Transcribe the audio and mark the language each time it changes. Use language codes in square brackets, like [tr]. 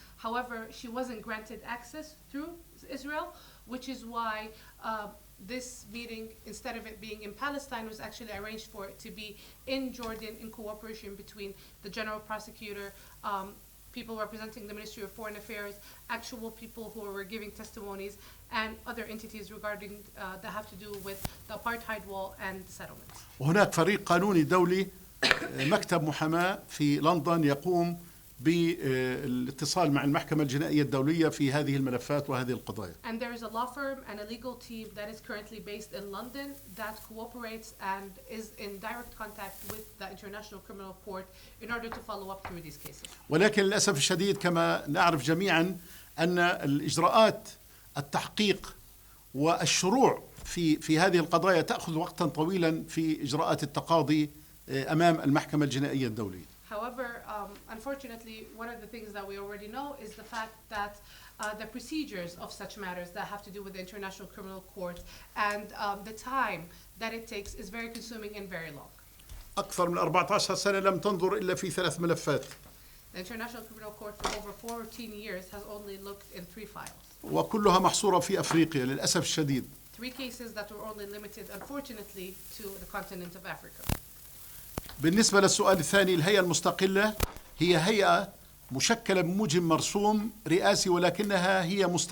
[en] However, she wasn't granted access through Israel, which is why this meeting, instead of it being in Palestine, was actually arranged for it to be in Jordan in cooperation between the general prosecutor, people representing the Ministry of Foreign Affairs, actual people who were giving testimonies, and other entities regarding that have to do with the apartheid wall and settlements. [ar] وهناك فريق قانوني دولي مكتب محاماة في لندن يقوم بالاتصال مع المحكمة الجنائية الدولية في هذه الملفات وهذه القضايا. [en] And there is a law firm and a legal team that is currently based in London that cooperates and is in direct contact with the International Criminal Court in order to follow up through these cases. [ar] ولكن للأسف الشديد كما نعرف جميعا أن الإجراءات التحقيق والشروع في هذه القضايا تأخذ وقتا طويلا في إجراءات التقاضي أمام المحكمة الجنائية الدولية. [en] However, unfortunately, one of the things that we already know is the fact that the procedures of such matters that have to do with the International Criminal Court and the time that it takes is very consuming and very long. [ar] أكثر من 14 سنة لم تنظر إلا في 3 ملفات. [en] The International Criminal Court for over 14 years has only looked in 3 files. [ar] وكلها محصورة في أفريقيا للأسف الشديد. [en] 3 cases that were only limited, unfortunately, to the continent of Africa. [ar] بالنسبة للسؤال الثاني، الهيئة المستقلة هي هيئة مشكلة بموجب مرسوم رئاسي، ولكنها هي